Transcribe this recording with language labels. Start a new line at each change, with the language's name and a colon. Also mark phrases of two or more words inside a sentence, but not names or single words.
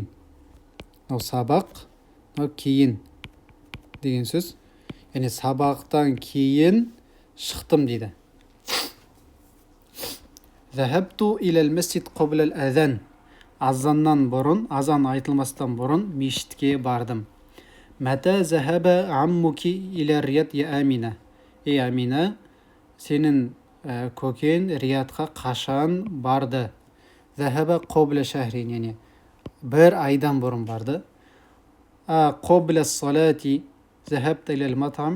Kazakh: Мынау сабақ, мынау кейін деген сөз. Яғни сабақтан кейін шықтым дейді.
Arabic: ذهبت إلى المسجد قبل الأذان.
Kazakh: Азаннан бұрын, азан айтылмастан бұрын мешітке бардым.
Arabic: متى ذهب عمك إلى الرياض يا أمينة.
Kazakh: Ей Амина, сенің көкен Риядқа қашан барды?
Arabic: ذهب قبل شهر,
Kazakh: яғни бір айдан бұрын барды.
Arabic: قبل الصلاة ذهبت إلى المطعم.